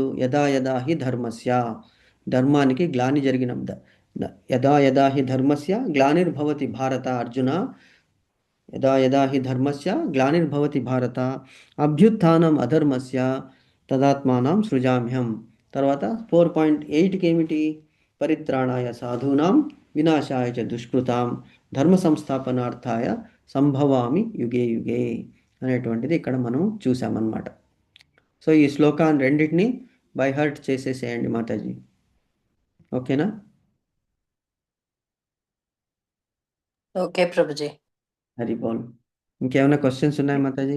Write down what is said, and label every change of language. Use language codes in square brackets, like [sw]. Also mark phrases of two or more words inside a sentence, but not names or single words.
[sa] యదా యదా హి ధర్మస్య, [te] ధర్మానికి గ్లాని జరిగిన [sa] యదా యదా హి ధర్మస్య గ్లానిర్భవతి భారత. అర్జున, యదా యదా హి ధర్మస్య గ్లానిర్భవతి భారత అభ్యుత్థానం అధర్మస్య తదాత్మానం సృజామ్యం. [te] తర్వాత 4.8కి ఏమిటి? [sa] పరిత్రాణాయ సాధూనాం వినాశాయ చ దుష్కృతాం ధర్మ సంస్థాపనార్థాయ సంభవామి యుగే యుగే [te] అనేటువంటిది ఇక్కడ మనం చూసామన్నమాట. సో ఈ శ్లోకాన్ని రెండింటిని [en] by heart [te] చేసేసేయండి మాతాజీ. ఓకేనా? ఓకే ప్రభుజీ. [sa] హరి బోల్. [te] ఇంకేమైనా క్వశ్చన్స్ ఉన్నాయా మాతాజీ?